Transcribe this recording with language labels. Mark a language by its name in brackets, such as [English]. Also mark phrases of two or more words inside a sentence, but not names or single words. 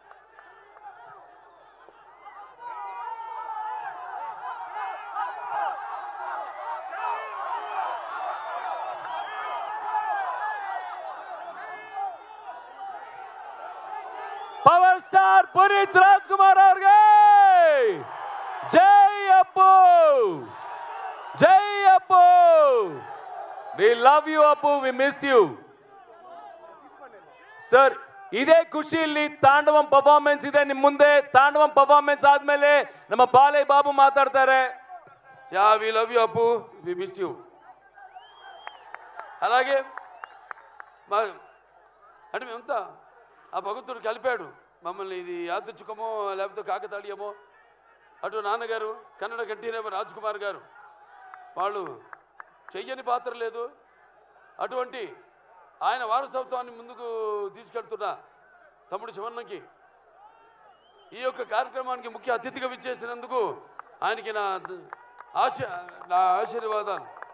[Telugu] పవర్ స్టార్ పునీత్ రాజ్ కుమార్ ಅವ್ರಿಗೆ జై అప్పు, జై అప్పు. [English] we love you Appu, we miss you sir. [Kannada] ಇದೇ ಖುಷಿಯಲ್ಲಿ ತಾಂಡವಂ ಪರ್ಫಾರ್ಮೆನ್ಸ್ ಇದೆ ನಿಮ್ಮ ಮುಂದೆ. ತಾಂಡವಂ ಪರ್ಫಾರ್ಮೆನ್ಸ್ ಆದ್ಮೇಲೆ ನಮ್ಮ ಬಾಲಯ್ಯ ಬಾಬು ಮಾತಾಡ್ತಾರೆ. [English] ya we love you Appu, we miss you. [Telugu] అలాగే అంటే మేమంతా ఆ భగవంతుడు కలిపాడు మమ్మల్ని, ఇది యాదృచ్ఛికమో లేకపోతే కాకతాళీయమో. అటు నాన్నగారు కన్నడ కంఠీరవ రాజ్ కుమార్ గారు, వాళ్ళు చెయ్యని పాత్ర లేదు, అటువంటి ఆయన వారసత్వాన్ని ముందుకు తీసుకెళ్తున్న తమ్ముడు శివన్నకి ఈ యొక్క కార్యక్రమానికి ముఖ్య అతిథిగా విచ్చేసినందుకు ఆయనకి నా ఆశీర్వాదాలు.